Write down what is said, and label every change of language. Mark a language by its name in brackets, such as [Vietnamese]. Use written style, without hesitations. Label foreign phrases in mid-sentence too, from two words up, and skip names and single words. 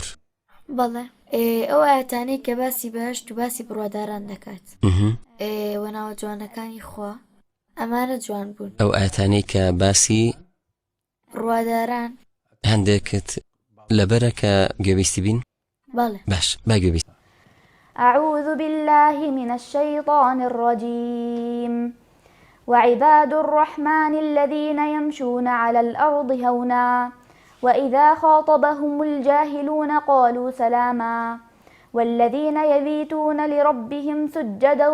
[Central Kurdish] بەڵێ ئەو ئاەتانەی کە باسی بەهشت و باسی بڕواداران دەکات وە ناوە جوانەکانی خوا ئەمانە جوان بوون. ئەو ئاەتانەی کە باسی ڕواداران هەندێکت لەبەرە کە گوێویستی بین؟ بەڵێ. باش با گوێویست. [Arabic] أعوذ بالله من الشيطان الرجيم وعباد الرحمن الذين يمشون على الأرض هونا وإذا خاطبهم الجاهلون قالوا سلاما والذين يبيتون لربهم سجدا